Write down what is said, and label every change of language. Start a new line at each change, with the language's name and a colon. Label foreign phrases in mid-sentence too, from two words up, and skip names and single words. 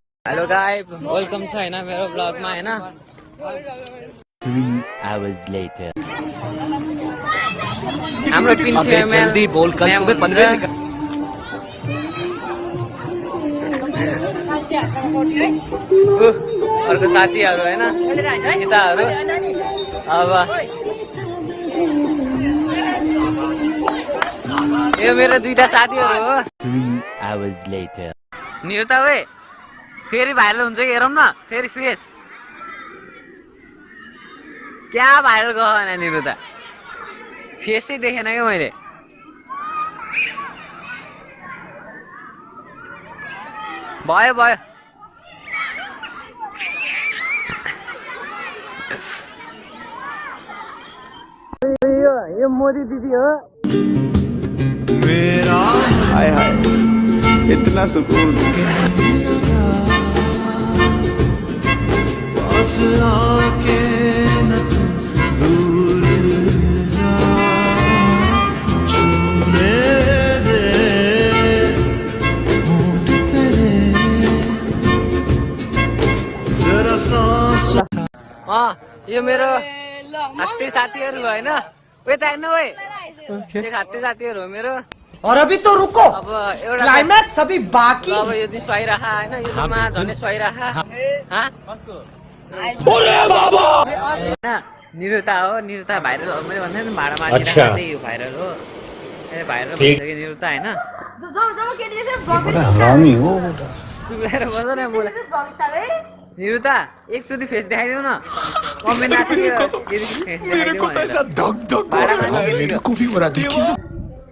English: hello guys, welcome
Nepali: छ हैन मेरो ब्लगमा हैन।
English: 3 hours later.
Nepali: हाम्रो प्रिन्सिपल
Hindi: जल्दी बोल, कल सुबह 15 निकल।
Nepali: अर्को साथीहरु हैन, नेताहरु। अब यो मेरो दुईटा साथीहरु हो।
English: 3 hours later.
Nepali: निरुता ओए फेरि भाइरल हुन्छ कि हेरौँ न फेरि फेस क्या भाइरल गएन निरुता फेसै देखेन क्या मैले भयो भयो यो मोदी दिदी हो
Hindi: मेरा हाय हाय इतना सुकून पास आके न तू दूर जा छूने दे होंठ तेरे जरा सांस
Nepali: यो मेरो हात्ती साथीहरु होइन उयो त हेर्नु ओए यो हात्ती साथीहरु हो मेरो
Hindi: और अभी तो रुको,
Nepali: अब एउटा
Hindi: क्लाइमैक्स अभी बाकी।
Nepali: अब यो दिन सुहाइराखा हैन यो दिनमा झनै सुहाइराखा निरुता हो निरुता भाइरल हो मैले भन्दै नि भाडा मागिराख्दा चाहिँ यो भाइरल हो ए भाइरल भन्छ कि निरुता हैन
Hindi: बड़ा हरामी हो
Nepali: सुनेर बस्छ न बोले निरुता एकचोटी फेस देखाइदेऊ न कमेन्ट आएको थियो यदि फेस देखाइदेऊ भनेर
Hindi: धक धक हो रहा है मेरे को भी हो रहा देखिए